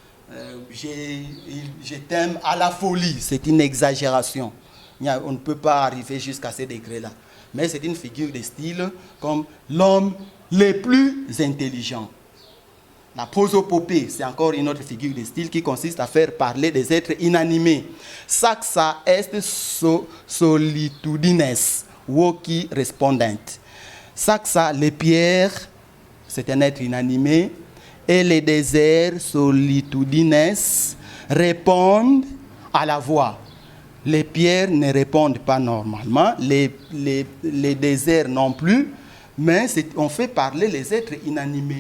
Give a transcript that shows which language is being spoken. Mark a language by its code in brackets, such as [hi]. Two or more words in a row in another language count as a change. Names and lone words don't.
[fr] Je t'aime à la folie, c'est une exagération. On ne peut pas arriver jusqu'à ces degrés-là. Mais c'est une figure de style comme l'homme le plus intelligent. La prosopopée, c'est encore une autre figure de style qui consiste à faire parler des êtres inanimés. [la] Saxa est solitudines, voci respondent. [fr] Saxa, les pierres, c'est un être inanimé, et les déserts solitudines répondent à la voix. Les pierres ne répondent pas normalement, les déserts non plus, mais on fait parler les êtres inanimés.